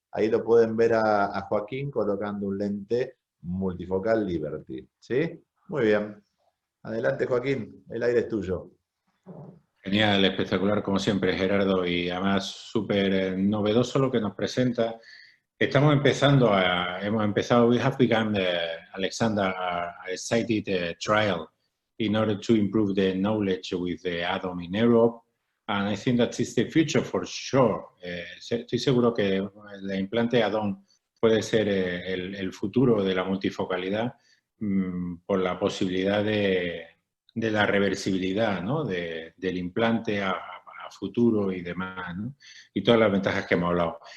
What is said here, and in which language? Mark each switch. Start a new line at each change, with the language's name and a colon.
Spanish: Ahí lo pueden ver a Joaquín colocando un lente multifocal Liberty. ¿Sí? Muy bien. Adelante, Joaquín, el aire es tuyo. Genial, espectacular como siempre, Gerardo, y además súper novedoso lo que nos presenta. Hemos empezado,
English: we have begun, Alexander, a cited trial in order to improve the knowledge with the ADOM in Europe. And I think that is the future for sure.
Spanish: Estoy seguro que el implante ADOM puede ser el futuro de la multifocalidad por la posibilidad de la reversibilidad, ¿no? del implante a futuro y demás, ¿no? Y todas las ventajas que hemos hablado.